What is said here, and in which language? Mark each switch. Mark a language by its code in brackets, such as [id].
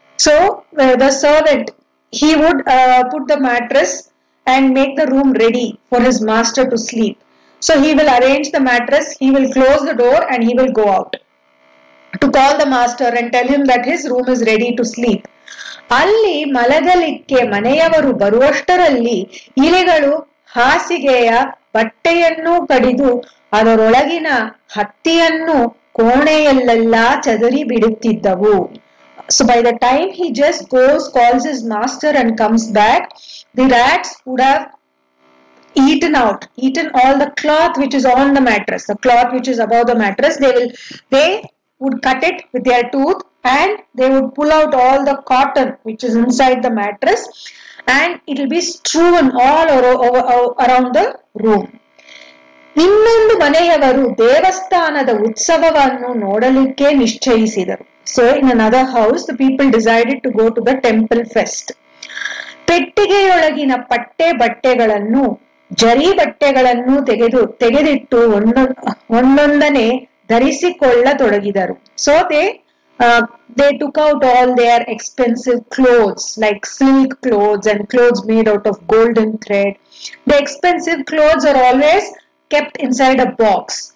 [en] So the servant, he would put the mattress and make the room ready for his master to sleep. So he will arrange the mattress, he will close the door and he will go out to call the master and tell him that his room is ready to sleep. [kn] ಅಲ್ಲಿ ಮಲಗಲಿಕ್ಕೆ ಮನೆಯವರು ಬರುವಷ್ಟರಲ್ಲಿ ಇಲಿಗಳು ಹಾಸಿಗೆಯ ಬಟ್ಟೆಯನ್ನು ಕಡಿದು ಅದರೊಳಗಿನ ಹತ್ತಿಯನ್ನು ಕೋಣೆಯಲ್ಲೆಲ್ಲ ಚದರಿ ಬಿಡುತ್ತಿದ್ದವು. [en] So by the time he just goes, calls his master and comes back, the rats would have eaten all the cloth which is on the mattress, the cloth which is above the mattress. They would cut it with their tooth and they would pull out all the cotton which is inside the mattress and it will be strewn all around the room. [kn] ಇನ್ನೊಂದು ಮನೆಯವರು ದೇವಸ್ಥಾನದ ಉತ್ಸವವನ್ನು ನೋಡಲಿಕ್ಕೆ ನಿಶ್ಚಯಿಸಿದರು. [en] So in another house the people decided to go to the temple fest. [kn] ಪೆಟ್ಟಿಗೆಯೊಳಗಿನ ಬಟ್ಟೆಗಳನ್ನು ಜರಿ ಬಟ್ಟೆಗಳನ್ನು ತೆಗೆದಿಟ್ಟು ಒಂದೊಂದನೆ ಧರಿಸಿಕೊಳ್ಳತೊಡಗಿದರು. [en] So they took out all their expensive clothes like silk clothes and clothes made out of golden thread. The expensive clothes are always kept inside a box.